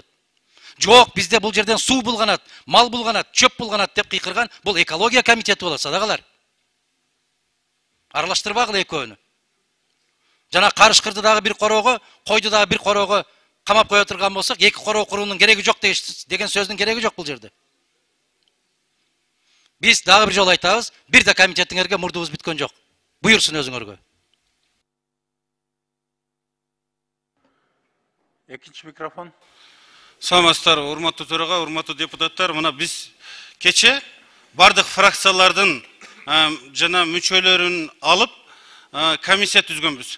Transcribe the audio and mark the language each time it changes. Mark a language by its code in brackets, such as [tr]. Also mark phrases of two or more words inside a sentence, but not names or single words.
[ky] Жок, бизде бул жерден суу булганат, мал булганат, чөп булганат деп кыйкырган бул экология комитети болот, садагалар. Аралаштырбагыла экөөнү. Жана карышкырды дагы бир короого, койду дагы бир короого камап кое турган болсок, эки короо куруунун кереги жок деген сөздүн кереги жок бул жерде. Биз дагы бир жол айтабыз, бир да комитетиңерге мурдубуз бүткөн жок. Буйрсун өзүңөргө. Экинчи микрофон. Саламатсыздар, урматтуу төрага, урматтуу депутаттар. Мына биз кече бардык фракциялардын жана мүчөлөрүн алып комиссия түзгөнбүз.